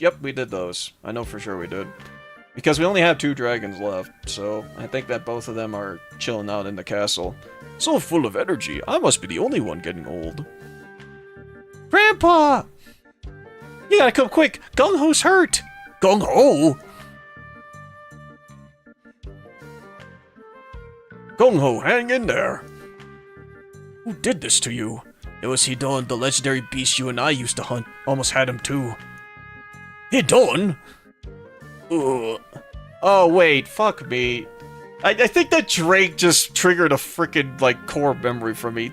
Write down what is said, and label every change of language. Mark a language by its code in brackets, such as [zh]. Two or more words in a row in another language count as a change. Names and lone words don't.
[en] Yep, we did those. I know for sure we did. Because we only have 2 dragons left, so I think that both of them are chilling out in the castle. So full of energy, I must be the only one getting old. Grandpa! You gotta come quick! Gung-Ho's hurt! Gung-Ho? Gung-Ho, hang in there! Who did this to you? It was Hidon, the legendary beast you and I used to hunt. Almost had him too. Hidon? Oh, wait, fuck me. I think that Drake just triggered a frickin', like, core memory for me.